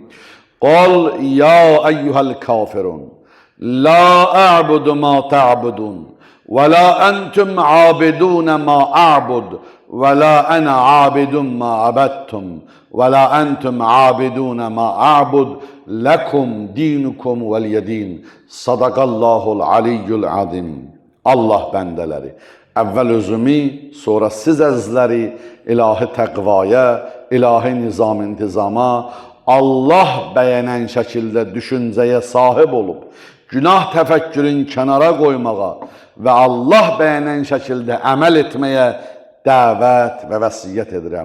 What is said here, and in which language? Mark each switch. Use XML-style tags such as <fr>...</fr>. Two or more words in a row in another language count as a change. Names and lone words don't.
<ar>قل يا أيها الكافرون لا أعبد ما تعبدون ولا أنتم عابدون ما أعبد ولا أنا عابد ما عبدتم ولا أنتم عابدون ما أعبد لكم دينكم ولي دين. صدق الله العلي العظيم.</ar> <az>Allah bəndələri, əvvəl özümü, sonra siz əzizləri ilahi təqvaya, ilahi nizam-intizama, Allah bəyənən şəkildə düşüncəyə sahib olub, günah təfəkkürün kənara qoymağa və Allah bəyənən şəkildə əməl etməyə dəvət və vəsiyyət edirəm.</az>